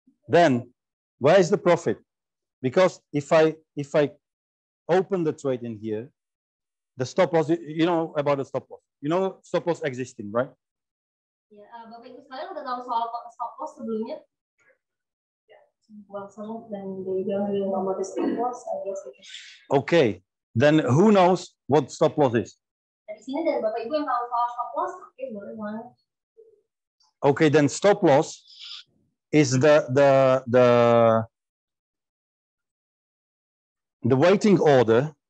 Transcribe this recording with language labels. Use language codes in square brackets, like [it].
[en] Then where is the profit? Because if I open the trade in here, the stop loss, you know about the stop loss. You know stop loss existing, right? [id] Ya, Bapak Ibu sekalian udah tahu soal stop loss sebelumnya? [en] Well, then they don't really know what the stop loss, I guess. Okay, then who knows what stop loss is? [id] Dari sini dari Bapak Ibu yang tahu soal stop loss, oke, boleh mana? [en] Okay, then stop loss is the waiting order.